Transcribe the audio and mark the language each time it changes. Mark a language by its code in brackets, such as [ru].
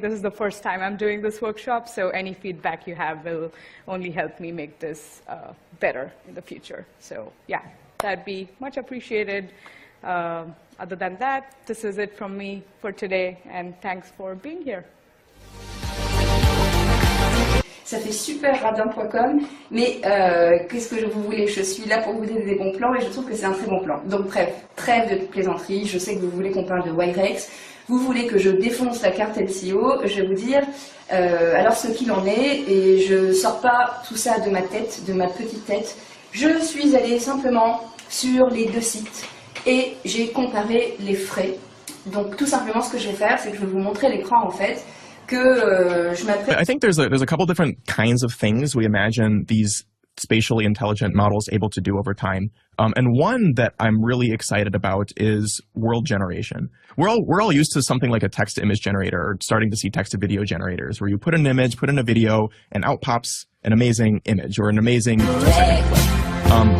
[en] This is the first time I'm doing this workshop, so any feedback you have will only help me make this better in the future. So yeah, that'd be much appreciated. Other than that, this is it from me for today, and thanks for being here. [fr] Ça fait super radin.com, mais qu'est-ce que vous voulez? Je suis là pour vous donner des bons plans et je trouve que c'est un très bon plan. Donc bref, trêve de plaisanterie, je sais que vous voulez qu'on parle de Wirex, vous voulez que je défonce la carte LCO, je vais vous dire alors ce qu'il en est, et je sors pas tout ça de ma tête, de ma petite tête. Je suis allée simplement sur les deux sites et j'ai comparé les frais. Donc tout simplement ce que je vais faire, c'est que je vais vous montrer l'écran en fait. [en] I think there's a couple different kinds of things we imagine these spatially intelligent models able to do over time. And one that I'm really excited about is world generation. We're all used to something like a text-to-image generator, or starting to see text-to-video generators, where you put an image, put in a video, and out pops an amazing image or an amazing 2-second clip.